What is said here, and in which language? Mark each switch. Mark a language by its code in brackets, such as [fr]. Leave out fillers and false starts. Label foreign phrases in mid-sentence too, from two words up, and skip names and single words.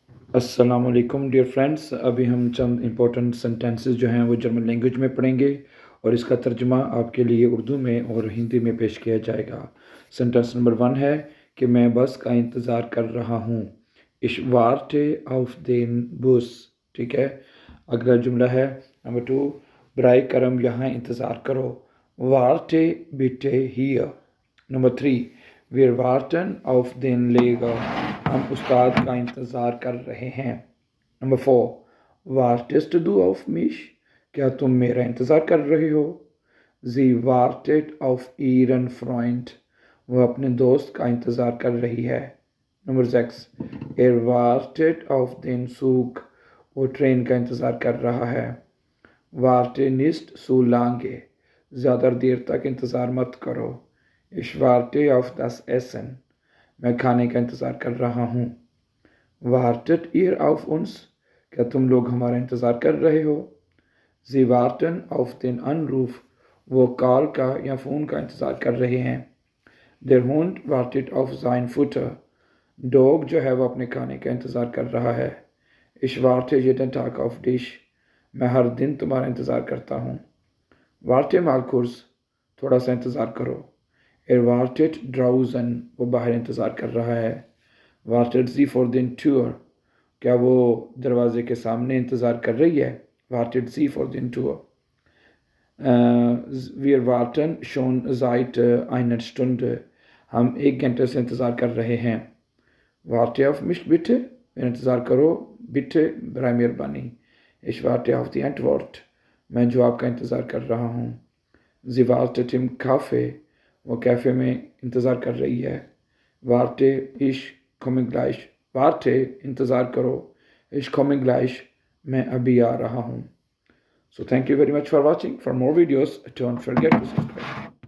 [ur] السلام علیکم [en] dear friends. [ur] ابھی ہم چند [en] important sentences [ur] جو ہیں وہ [en] German language [ur] میں پڑھیں گے اور اس کا ترجمہ آپ کے لیے اردو میں اور ہندی میں پیش کیا جائے گا. [en] sentence number [ur] 1 ہے کہ میں بس کا انتظار کر رہا ہوں. [de] Ich warte auf den Bus। [ur] ٹھیک ہے. اگلا جملہ ہے نمبر 2، برائے کرم یہاں انتظار کرو. [de] Warte bitte hier। नंबर 3, Wir warten auf den Lehrer। [ur] ہم استاد کا انتظار کر رہے ہیں. نمبر 4, [de] Wartest du auf mich? [ur] کیا تم میرا انتظار کر رہے ہو? [de] Sie wartet auf ihren Freund। [ur] وہ اپنے دوست کا انتظار کر رہی ہے. نمبر 6, [de] Er wartet auf den Zug। [ur] وہ ٹرین کا انتظار کر رہا ہے. [de] Warte nicht so lange। [ur] زیادہ دیر تک انتظار مت کرو. [de] Ich warte auf das Essen। [ur] میں کھانے کا انتظار کر رہا ہوں. [de] Wartet ihr auf uns? [ur] کیا تم لوگ ہمارا انتظار کر رہے ہو? [de] Sie warten auf den Anruf। [ur] وہ کال کا یا فون کا انتظار کر رہے ہیں. [de] Der Hund wartet auf sein Futter। [ur] ڈاگ جو ہے وہ اپنے کھانے کا انتظار کر رہا ہے. [de] Ich warte jeden Tag auf dich। [ur] میں ہر دن تمہارا انتظار کرتا ہوں. [de] Warte mal kurz। [ur] تھوڑا سا انتظار کرو. [de] Er wartet draußen। [ur] وہ باہر انتظار کر رہا ہے. [de] Wartet sie vor den Tür। [ur] کیا وہ دروازے کے سامنے انتظار کر رہی ہے? [de] Wartet sie vor den Tür। Wir warten schon seit einer Stunde। [ur] ہم 1 گھنٹے سے انتظار کر رہے ہیں. [de] Warte auf mich bitte। [ur] میرا انتظار کرو. Bitte برائے مہربانی. [de] Ich warte auf die Antwort। [ur] میں جواب کا انتظار کر رہا ہوں. [de] Sie wartet im Café। [ur] وہ کیفے میں انتظار کر رہی ہے. [de] Warte ich komme gleich। Warte [ur] انتظار کرو. [de] Ich komme gleich। [ur] میں ابھی آ رہا ہوں. [en] So thank you very much for watching. For more videos, don't forget to subscribe.